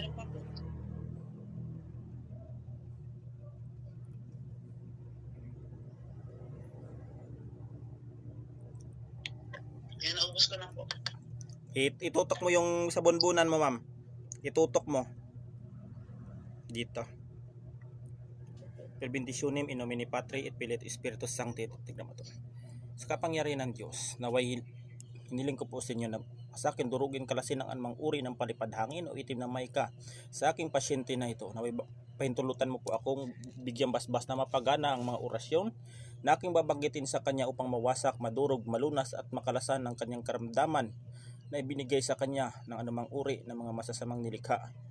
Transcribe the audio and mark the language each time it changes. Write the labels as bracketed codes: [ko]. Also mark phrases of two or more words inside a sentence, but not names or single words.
[tl] Meron pa po. Yan, naubos ko na po. Itutok mo yung sa bunbunan mo ma'am. Itutok mo. Dito. [la] Per benditionem in nomine Patri et Filii et Spiritus Sancti. [tl] Tignan mo to. Sa kapangyarihan ng Diyos, naway hiniling ko po sa inyo na sa akin durugin kalasin ang anumang uri ng palipad hangin o itim na mayka sa aking pasyente na ito. Naway pahintulutan mo po akong bigyang basbas na mapagana ang mga orasyon na aking babanggitin sa kanya upang mawasak, madurog, malunas at makalasan ng kanyang karamdaman na ibinigay sa kanya ng anumang uri ng mga masasamang nilikha.